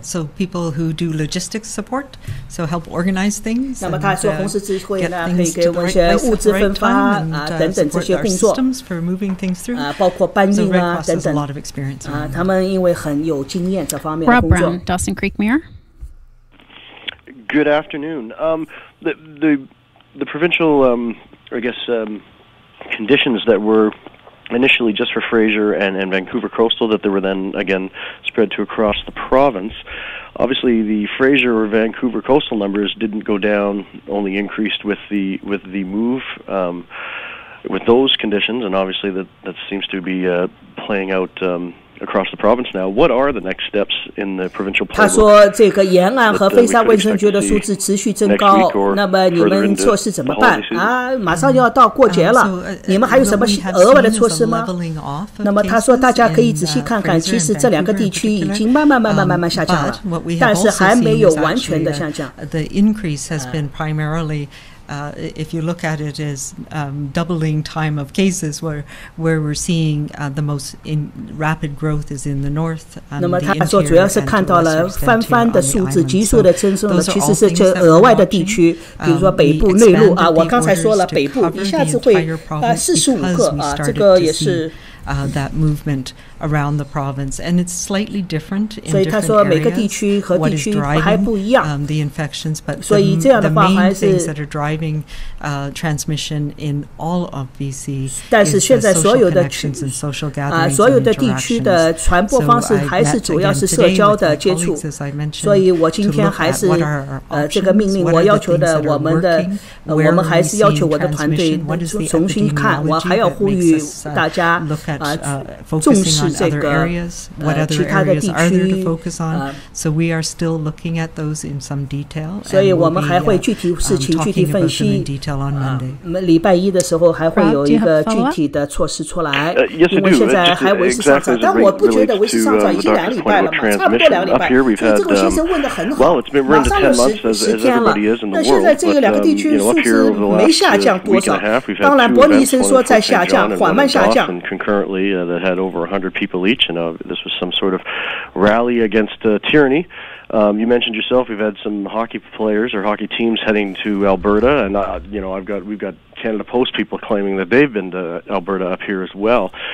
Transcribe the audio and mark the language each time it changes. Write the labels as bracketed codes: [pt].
[en] So people who do logistics support, so help organize things. [zh] 那么他说红十字会呢可以给我们一些物资分发等等这些工作包括搬运等等他们因为很有经验这方面的工作。 [en] Rob Brown, Dawson Creek Mirror. Good afternoon. The provincial I guess conditions that were initially just for Fraser and Vancouver Coastal, that they were then again spread to across the province. Obviously, the Fraser or Vancouver Coastal numbers didn't go down; only increased with the move. With those conditions, and obviously that seems to be playing out across the province now. What are the next steps in the provincial playbook? [zh] 他说，这个沿岸和飞沙卫生局的数字持续增高，那么你们措施怎么办啊？马上就要到过节了，你们还有什么额外的措施吗？那么他说，大家可以仔细看看，其实这两个地区已经慢慢下降了，但是还没有完全的下降。 [en] The increase has been primarily. If you look at it as doubling time of cases, where we're seeing the most rapid growth is in the north. [zh] 那么他说，主要是看到了翻的数字急速的增生的，其实是这额外的地区，比如说北部内陆啊，我刚才说了，北部一下子会45个啊，这个也是。 [en] That movement around the province, and it's slightly different in different areas. [zh] 所以他说每个地区和地区还不一样。 [en] The infections, but [zh] 所以这样的话还是 [en] the main things that are driving transmission in all of BC. [zh] 但是现在所有的所有的地区的传播方式还是主要是社交的接触。所以我今天还是这个命令我要求的，我们还是要求我的团队重新看，我还要呼吁大家。重视这个其他的地区 [en] ，so we are still looking at those in some detail. [zh] 所以我们还会具体事情具体分析。礼拜一的时候还会有一个具体的措施出来，因为现在还为时尚早。但我不觉得为时尚早，已经2个礼拜了嘛，差不多2个礼拜。所以这个先生问得很好，马上就10天了。那现在这个2个地区数字没下降多少，当然伯尼医生说在下降，缓慢下降。 [en] Concurrently, that had over 100 people each, and this was some sort of rally against tyranny. You mentioned yourself we've had some hockey players or hockey teams heading to Alberta, and we've got Canada Post people claiming that they've been to Alberta up here as well.